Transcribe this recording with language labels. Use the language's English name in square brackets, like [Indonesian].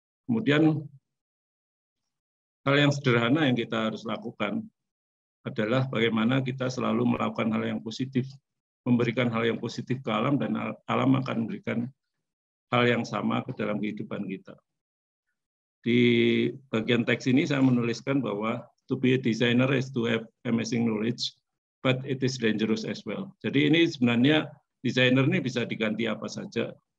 [Indonesian] Kemudian hal yang sederhana yang kita harus lakukan adalah bagaimana kita selalu melakukan hal yang positif, memberikan hal yang positif ke alam, dan alam akan memberikan hal yang sama ke dalam kehidupan kita. Di bagian teks ini saya menuliskan bahwa [English] to be a designer is to have amazing knowledge, but it is dangerous as well. [Indonesian] Jadi ini sebenarnya desainer ini bisa diganti apa saja.